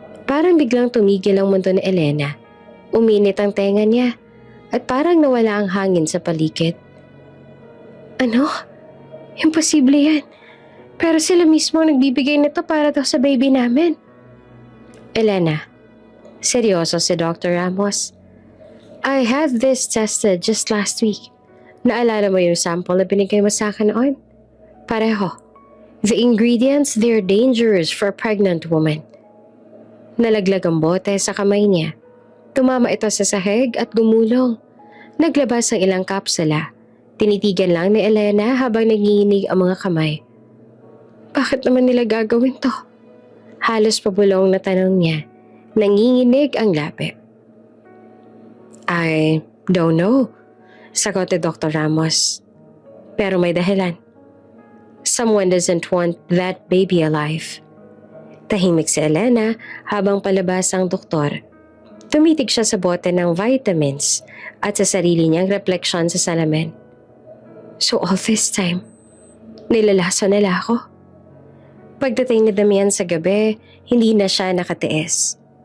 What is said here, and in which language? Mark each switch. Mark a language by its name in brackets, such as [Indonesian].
[Filipino] Parang biglang tumigil ang mundo ni Elena. Uminit ang tenga niya at parang nawala ang hangin sa paligid. Ano? Imposible yan. Pero sila mismo ang nagbibigay nito para daw sa baby namin. Elena, seryoso si Dr. Ramos. [English] I had this tested just last week. [Filipino] Naalala mo yung sample na binigay mo sa akin noon? Pareho. [English] The ingredients, they're dangerous for a pregnant woman. [Filipino] Nalaglag ang bote sa kamay niya. Tumama ito sa sahig at gumulong. Naglabas ang ilang kapsula. Tinitigan lang ni Elena habang nanginginig ang mga kamay. Bakit naman nila gagawin to? Halos pabulong na tanong niya. Nanginginig ang labi. [English] I don't know, [Filipino] sagot ni Dr. Ramos. Pero may dahilan. [English] Someone doesn't want that baby alive. [Filipino] Tahimik si Elena habang palabas ang doktor. Tumitig siya sa bote ng vitamins at sa sarili niyang refleksyon sa salamin. [English] So all this time, [Filipino] nilalaso nila ako. Pagdating ni Damian sa gabi, hindi na siya nakatiis.